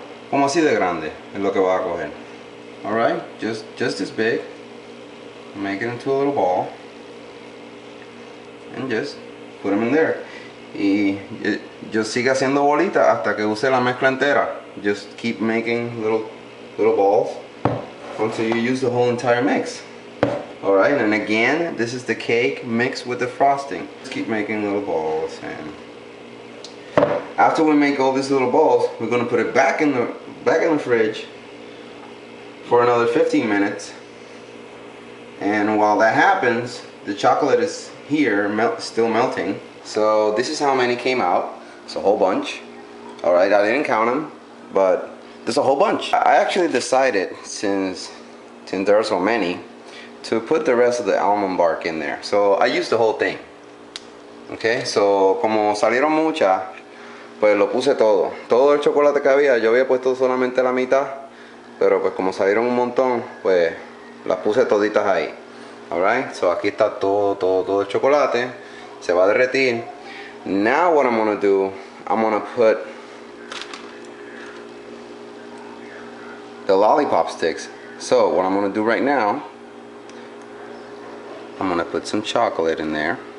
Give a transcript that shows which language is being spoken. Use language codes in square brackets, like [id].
[es] Como así de grande es lo que voy a coger. [en] Alright, just this big. Make it into a little ball. And just put them in there. [es] Y yo sigo haciendo bolitas hasta que use la mezcla entera. [en] Just keep making little balls until you use the whole entire mix. Alright, and again, this is the cake mixed with the frosting. Just keep making little balls, and after we make all these little balls, we're gonna put it back in the fridge for another 15 minutes. And while that happens, the chocolate is here, still melting. So this is how many came out. It's a whole bunch. Alright, I didn't count them, but there's a whole bunch. I actually decided, since there are so many, to put the rest of the almond bark in there. So I used the whole thing. Okay, so [es] como salieron muchas, pues lo puse todo. Todo el chocolate que había, yo había puesto solamente la mitad, pero pues como salieron un montón, pues las puse toditas ahí. [en] Alright, so [es] aquí está todo el chocolate. Se va a derretir. [en] Now what I'm gonna do, I'm gonna put the lollipop sticks. So what I'm gonna do right now, I'm gonna put some chocolate in there.